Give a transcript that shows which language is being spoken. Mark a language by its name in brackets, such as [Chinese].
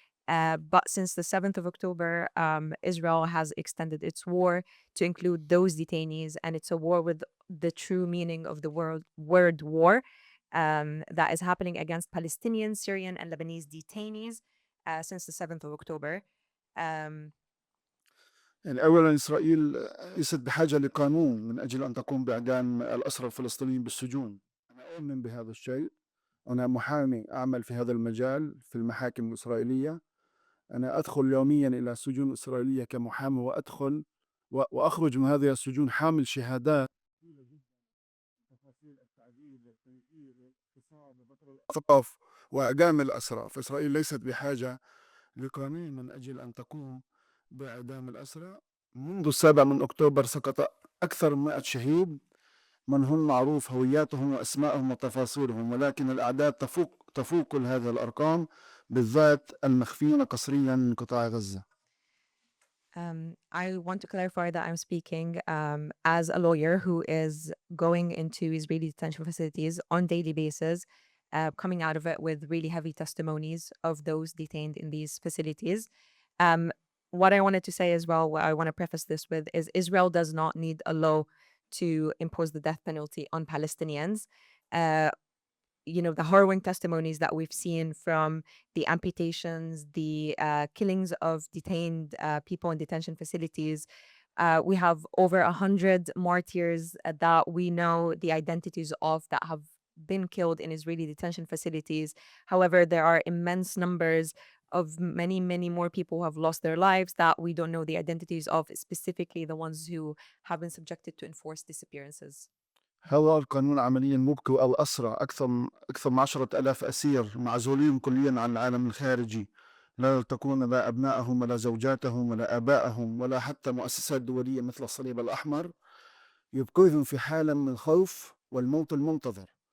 [English] But since the 7th of October, Israel has extended its war to include those detainees, and it's a war with the true meaning of the word war that is happening against Palestinian, Syrian, and Lebanese detainees since the 7th of October. [Arabic] يعني أولا إسرائيل ليست بحاجة لقانون من أجل أن تقوم بإعدام الأسرى الفلسطينيين بالسجون. أنا أؤمن بهذا الشيء. أنا محامي أعمل في هذا المجال في المحاكم الإسرائيلية. أنا أدخل يوميا إلى السجون الإسرائيلية كمحامي، وأدخل وأخرج من هذه السجون حامل شهادات تفاصيل التعذيب والتنكيل والاغتصاب وبتر الأطراف وإعدام الأسرى. فإسرائيل ليست بحاجة لقانون من أجل أن تقوم بإعدام الأسرى. منذ 7 أكتوبر سقط أكثر من 100 شهيد من هم معروف هوياتهم وأسمائهم وتفاصيلهم، ولكن الأعداد تفوق كل هذه الأرقام، بالذات المخفين قسريا من قطاع غزة. [English] I want to clarify that I'm speaking as a lawyer who is going into Israeli detention facilities on daily basis, coming out of it with really heavy testimonies of those detained in these facilities. What I wanted to say as well, what I want to preface this with, is Israel does not need a law to impose the death penalty on Palestinians. the harrowing testimonies that we've seen from the amputations, the killings of detained people in detention facilities. We have over 100 martyrs that we know the identities of that have been killed in Israeli detention facilities. However, there are immense numbers of many, many more people who have lost their lives that we don't know the identities of, specifically the ones who have been subjected to enforced disappearances. [Arabic] هذا القانون عمليا مبكي، الأسرى أكثر من 10,000 أسير معزولين كليا عن العالم الخارجي، لا يلتقون لا أبنائهم ولا زوجاتهم ولا آبائهم ولا حتى مؤسسات دولية مثل الصليب الأحمر، يبقيهم في حالة من الخوف والموت المنتظر.